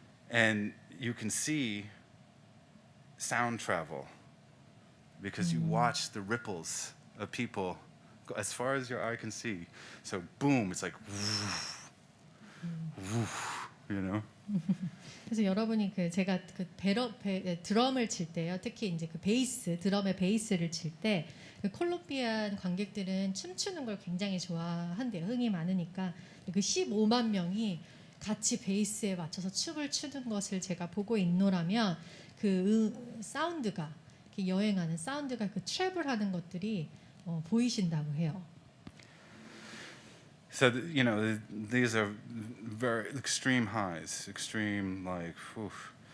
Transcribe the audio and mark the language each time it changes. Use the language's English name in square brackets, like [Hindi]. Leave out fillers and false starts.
[English] And you can see sound travel because you watch the ripples of people go as far as your eye can see. So boom, it's like woof, woof, [Korean] 그래서 여러분이 제가 드럼을 칠 때요, 특히 이제 그 드럼의 베이스를 칠 때 그 콜롬비안 관객들은 춤추는 걸 굉장히 좋아한대요. 흥이 많으니까. 그 15만 명이 같이 베이스에 맞춰서 춤을 추는 것을 제가 보고 있노라면 그 사운드가, 여행하는 사운드가 그 트래블하는 것들이 보이신다고 해요. [English] So these are very extreme highs, extreme like, oof.